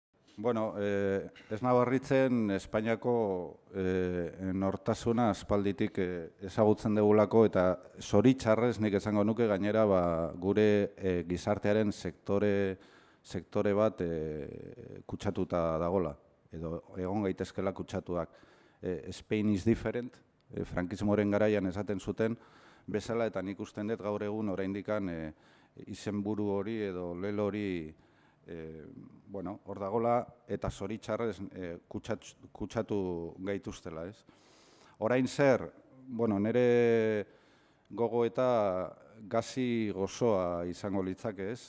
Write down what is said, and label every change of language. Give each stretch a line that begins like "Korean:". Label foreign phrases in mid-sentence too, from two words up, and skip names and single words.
Basque: Bueno, ez nago harritzen Espainiako nortasuna aspalditik ezagutzen dugulako eta zoritxarrez nik esango nuke gainera gure gizartearen sektore bat kutsatuta dagola, edo egon gaitezkela kutsatuak.
English: Spain is different,
Basque: frankismoaren garaian esaten zuten bezala, eta nik usten dut gaur egun oraindikan izenburu hori edo lelo hori hor dagola eta zoritxarrez kutsatu gaituztela, ez? Orain zer, nire gogo eta gazi gozoa izango litzake, ez?